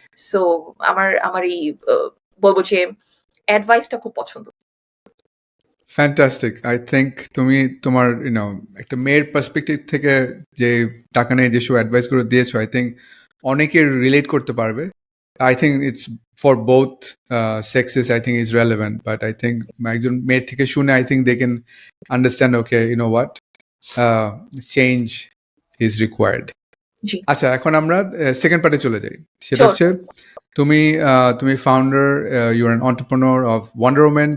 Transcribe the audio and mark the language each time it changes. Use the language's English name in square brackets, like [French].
[Bangla] So আমার এই বলবো যে অ্যাডভাইসটা খুব পছন্দ। [English] Fantastic. I think [Bangla] তুমি তোমার একটা মেয়ের পার্সপেক্টিভ থেকে যে টাকা নিয়ে যেসব অ্যাডভাইসগুলো দিয়েছো, আই থিঙ্ক অনেকে রিলেট করতে পারবে। [English] I think it's for both sexes, I think is relevant, but I think [Bangla] একজন মেয়ের থেকে শুনে [English] I think they can understand, okay, you know what, change is required. [Bangla] জি, আচ্ছা, এখন আমরা সেকেন্ড পার্টে চলে যাই। সেটা [English] Sure. [Bangla] হচ্ছে তুমি [English] Founder, you're an entrepreneur of Wonder Woman.